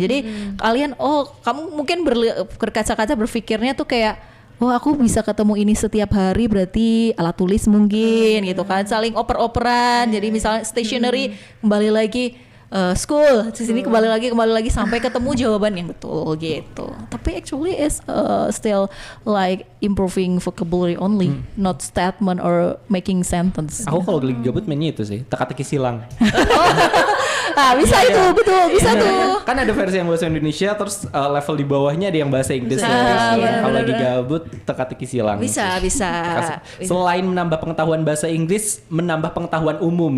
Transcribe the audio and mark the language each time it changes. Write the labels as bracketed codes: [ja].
[id] Jadi kalian, kamu mungkin berkaca-kaca berpikirnya tuh kayak, oh aku bisa ketemu ini setiap hari, berarti alat tulis mungkin gitu kan, saling oper-operan. Jadi misalnya stationery kembali lagi school, di sini kembali lagi sampai ketemu jawaban yang betul gitu. [en] Tapi actually is still like improving vocabulary only, not statement or making sentence. [id] Aku kalau lagi gabut mainnya itu sih, teka-teki silang. Bisa itu, betul, bisa tuh. Kan ada versi yang bahasa Indonesia, terus level di bawahnya ada yang bahasa Inggris. Kalau lagi gabut, teka-teki silang. Bisa. Selain menambah pengetahuan bahasa Inggris, menambah pengetahuan umum.